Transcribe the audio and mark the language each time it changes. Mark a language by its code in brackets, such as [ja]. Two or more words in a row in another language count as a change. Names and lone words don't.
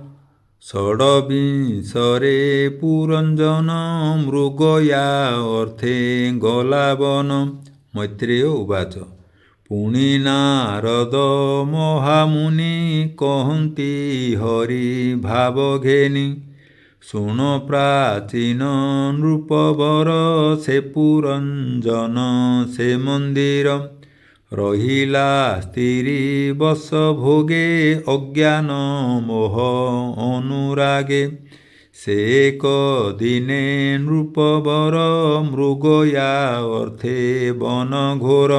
[or] ଷଡ୍ବିଂଶରେ ପୁରଞ୍ଜନ ମୃଗୟା ଅର୍ଥେ ଗଲାବନ। [sa] मैत्रेय उवाच। [or] ପୁଣି ନାରଦ ମହାମୁନି କହନ୍ତି ହରି ଭାବ ଘେନି। ଶୁଣ ପ୍ରାଚୀନ ନୃପବର ସେ ପୁରଞ୍ଜନ ସେ ମନ୍ଦିର। ରହିଲା ସ୍ଥିରୀ ବଶ ଭୋଗେ ଅଜ୍ଞାନ ମୋହ ଅନୁରାଗେ। ସେ ଏକ ଦିନେ ନୃପବର ମୃଗୟା ଅର୍ଥେ ବନ ଘୋର।